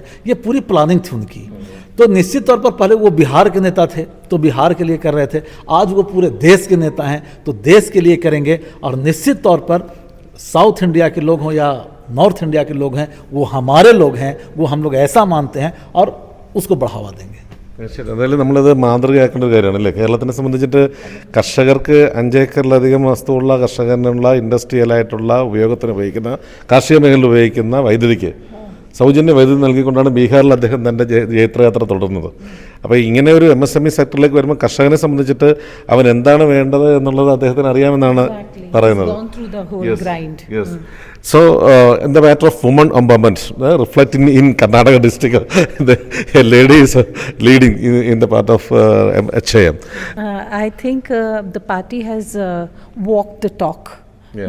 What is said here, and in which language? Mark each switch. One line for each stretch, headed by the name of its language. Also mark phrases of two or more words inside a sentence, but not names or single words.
Hindi: ये पूरी प्लानिंग थी उनकी। तो निश्चित तौर पर पहले वो बिहार के नेता थे तो बिहार के लिए कर रहे थे, आज वो पूरे देश के नेता हैं तो देश के लिए करेंगे। और निश्चित तौर पर साउथ इंडिया के लोग हों या नॉर्थ इंडिया के लोग हैं, वो हमारे लोग हैं, वो हम लोग ऐसा मानते हैं और उसको बढ़ावा देंगे।
Malayalam: തീർച്ചയായിട്ടും എന്തായാലും നമ്മളത് മാതൃകയാക്കേണ്ട ഒരു കാര്യമാണ് അല്ലേ. കേരളത്തിനെ സംബന്ധിച്ചിട്ട് കർഷകർക്ക് 5 ഏക്കറിലധികം വസ്തുവുള്ള കർഷകനുള്ള ഇൻഡസ്ട്രിയലായിട്ടുള്ള ഉപയോഗത്തിന് ഉപയോഗിക്കുന്ന, കാർഷിക മേഖലയിൽ ഉപയോഗിക്കുന്ന വൈദ്യുതിക്ക് സൗജന്യ വൈദ്യുതി നൽകിക്കൊണ്ടാണ് ബീഹാറിൽ അദ്ദേഹം തൻ്റെ ജൈത്രയാത്ര തുടർന്നത്. അപ്പോൾ ഇങ്ങനെ ഒരു MSME സെക്ടറിലേക്ക് വരുമ്പോൾ കർഷകനെ സംബന്ധിച്ചിട്ട് അവൻ എന്താണ് വേണ്ടത് എന്നുള്ളത് അദ്ദേഹത്തിന് അറിയാമെന്നാണ് പറയുന്നത്.
English: So, in the matter of women empowerment, reflecting in Karnataka district, a lady is leading in the part of HIM. I think the party has walked the talk. Yeah.